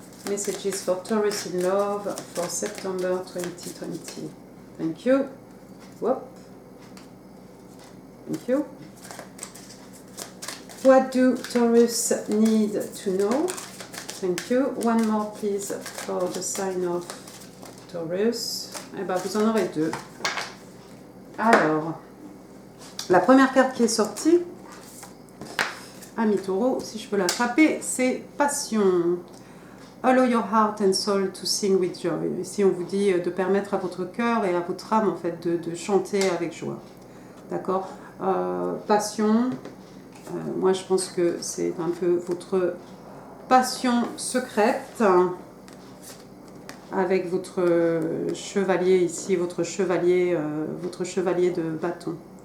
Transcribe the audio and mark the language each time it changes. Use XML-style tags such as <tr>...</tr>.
<en>Messages for Taurus in love for September 2020. Thank you. Whoop. Thank you. What do Taurus need to know? Thank you. One more please for the sign of Taurus.</en> <fr>Eh bien, vous en aurez 2. Alors, la première carte qui est sortie, ami Taureau, si je peux l'attraper, c'est Passion.</fr> <en>Allow your heart and soul to sing with joy.</en> <fr>Ici, on vous dit de permettre à votre cœur et à votre âme, en fait, de chanter avec joie. D'accord. Passion, moi, je pense que c'est un peu votre passion secrète, avec votre chevalier ici, votre chevalier de bâton.</fr>